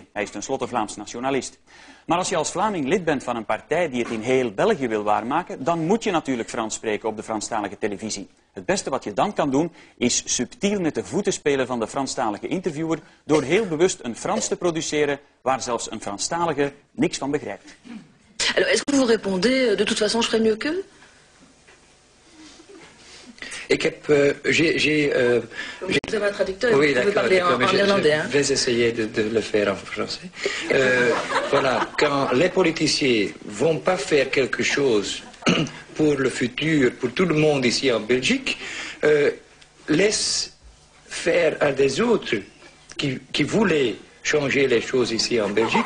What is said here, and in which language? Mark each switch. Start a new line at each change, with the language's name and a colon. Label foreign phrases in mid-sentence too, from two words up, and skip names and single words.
Dutch: Hij is tenslotte Vlaams nationalist. Maar als je als Vlaming lid bent van een partij die het in heel België wil waarmaken, dan moet je natuurlijk Frans spreken op de Franstalige televisie. Het beste wat je dan kan doen, is subtiel met de voeten spelen van de Franstalige interviewer door heel bewust een Frans te produceren waar zelfs een Franstalige niks van begrijpt.
French: Alors, est-ce que vous répondez, de toute façon, je ferai mieux qu'eux?
Dutch: Ik heb,
French: Vous avez un traducteur, oui, vous pouvez parler en néerlandais. Je vais essayer de le faire en français. Voilà, quand les politiciens vont pas faire quelque chose pour le futur, pour tout le monde ici en Belgique, laisse faire à des autres qui voulaient changer les choses ici en Belgique.